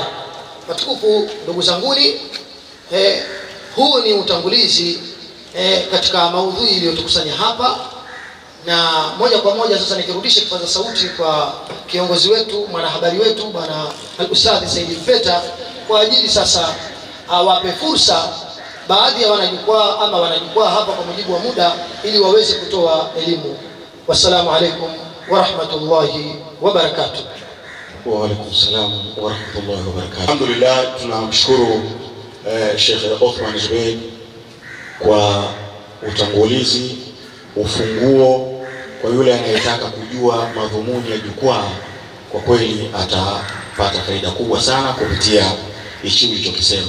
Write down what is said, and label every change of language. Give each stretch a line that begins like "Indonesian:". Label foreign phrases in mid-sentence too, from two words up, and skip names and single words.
Swahili: Matukufu ndugu zanguni, huu ni utangulizi katika maudhui iliyotukusanya hapa, na moja kwa moja sasa nikirudisha kipaza sauti kwa kiongozi wetu, mwanahabari wetu bwana Al-Ustadh Said Mpeta, kwa ajili sasa awape fursa baadhi ya wanajukwaa hapa kwa mujibu wa muda ili waweze kutoa elimu.
Arabic: والسلام عليكم ورحمة الله وبركاته. وعليكم السلام ورحمة الله وبركاته.
Swahili: Alhamdulillah, tunamshukuru Sheikh Othman Zubeir kwa utangulizi, ufunguo kwa yule anayetaka kujua madhumuni ya jukwaa. Kwa kweli atapata faida kubwa sana kupitia hicho ulichokisema.